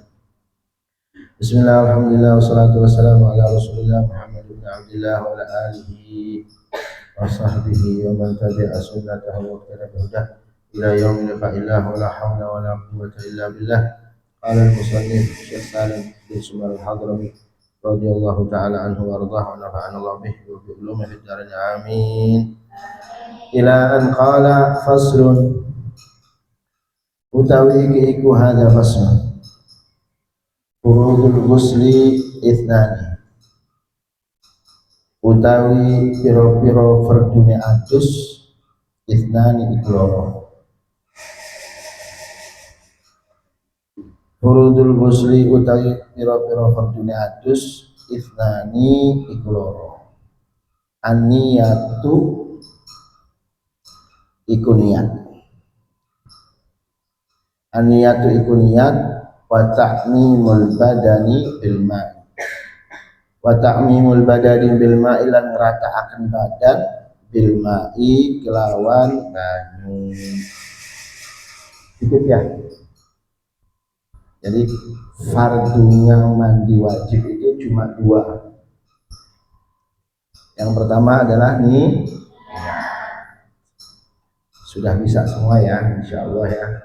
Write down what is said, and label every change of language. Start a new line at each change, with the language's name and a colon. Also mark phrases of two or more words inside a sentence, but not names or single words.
Arabic: بسم الله والحمد لله والصلاة والسلام على رسول الله محمد بن عبد الله وعلى آله وصحبه ومن تبع سنته واقتدى بهداه إلى يوم لقاء الله ولا حول ولا قوة إلا بالله. قال المصنف الشيخ سالم بن سمر الحضرمي رضي الله تعالى عنه وأرضاه ونفعنا الله به وبعلومه في الدارين آمين. إلى أن قال فصل
Javanese: utawi iku
Arabic: هذا فصل فروض الغسل اثنان
Javanese: utawi piro-piro fardune adus
Arabic: ithnani
Javanese: iku loro.
Arabic: فروض الغسل
Javanese: utawi piro-piro fardune adus isnani iku loro. An-niyatu iku niat. An-niyatu iku niat
Arabic: وتعميم البدن بالماء. وتعميم البدن بالماء
Javanese: lan ngrataaken badan
Arabic: بالماء
Javanese: kelawan banyu.
Indonesian: Sedikit ya. Jadi fardunya mandi wajib itu cuma dua. Yang pertama adalah nih, sudah bisa semua ya, insya Allah ya.